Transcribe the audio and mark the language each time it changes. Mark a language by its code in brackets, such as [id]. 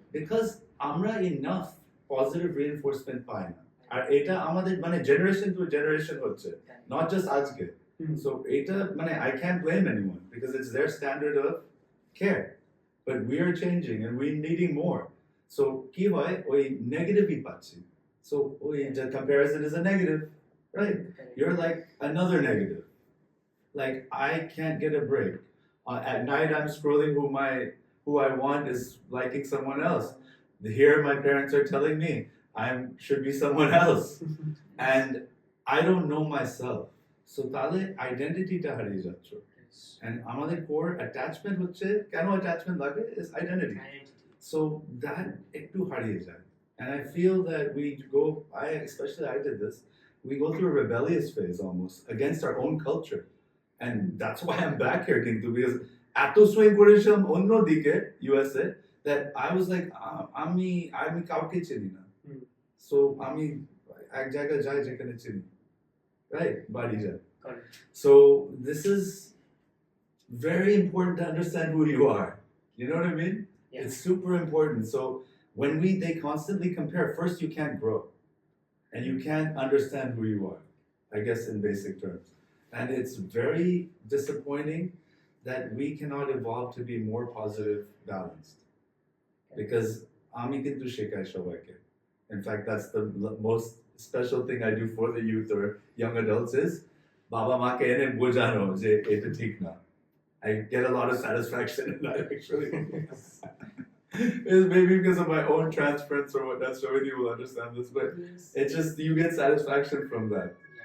[en] Because [bn] আমরা [en] enough positive reinforcement [bn] পাই না। আর এটা আমাদের [en] generation to generation হচ্ছে, not just [bn] আজকে। [en] So [bn] এটা [en] I can't blame anyone because it's their standard of care. But we are changing and we're needing more. [bn] So কি হয় ওই negative-ই পাচ্ছি। [en] So the comparison is a negative, right? You're like another negative. Like I can't get a break. At night I'm scrolling who I want is liking someone else. Here my parents are telling me I should be someone else. And I don't know myself. [bn] So তাহলে identity-টা হারিয়ে যাচ্ছে। [en] And [bn] আমাদের [en] core attachment [bn] হচ্ছে, কেন [en] attachment লাগে is identity. So that [bn] একটু হারিয়ে যায়. [en] And I feel that especially I did this, we go through a rebellious phase almost against our own culture. And that's why I'm back here, Kintu, because [bn] এত swing করেছিলাম অন্যদিকে [en] USA that I was like [bn] আমি কাউকে চিনি না। So আমি এক জায়গায় যাই যেখানে চিনি, right? বাড়ি যাই। [en] So this is very important to understand who you are. You know what I mean? Yeah. It's super important. So when they constantly compare, first you can't grow and you can't understand who you are, I guess in basic terms. And it's very disappointing that we cannot evolve to be more positive, balanced. Because [bn] আমি কিন্তু শেখাই সবাইকে. [en] In fact, that's the most special thing I do for the youth or young adults is [bn] বাবা মাকে এনে বোঝানো যে এটা ঠিক না. [en] I get a lot of satisfaction in that actually. It's maybe because of my own transference or whatnot, so many will understand this, but it's just you get satisfaction from that.